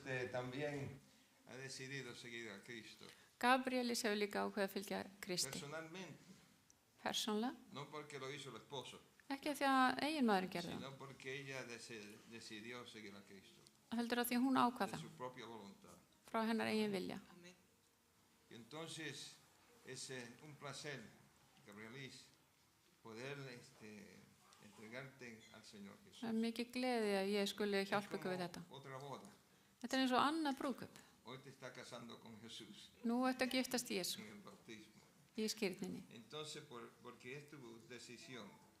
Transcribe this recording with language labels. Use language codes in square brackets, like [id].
[es] también ha decidido seguir a Cristo. [is] Gabrielis hefur líka ákveðið að fylgja Kristi. [es] Personalmente, [is] Persónlega, [es] no porque lo hizo el esposo, [is] ekki af því að eiginmaðurinn gerði það, [es] sino porque ella decidió seguir a Cristo, [is] heldur af því að hún ákvað það [es] su propia voluntad. [is] frá hennar eigin vilja. [es] Y entonces es un placer, Gabrielis, poder entregarte al Señor Jesús. [is] Það er mikið gleði að ég skuli [es] Es [is] hjálpa ykkur [es] como [is] við þetta. [es] otra boda. [is] Þetta er eins og annað brúðkaup. [es] Hoy te está casando con Jesús [is] Nú ertu að giftast Jésu [es] en el bautismo. [is] í skírninni. [es] Entonces, porque es tu decisión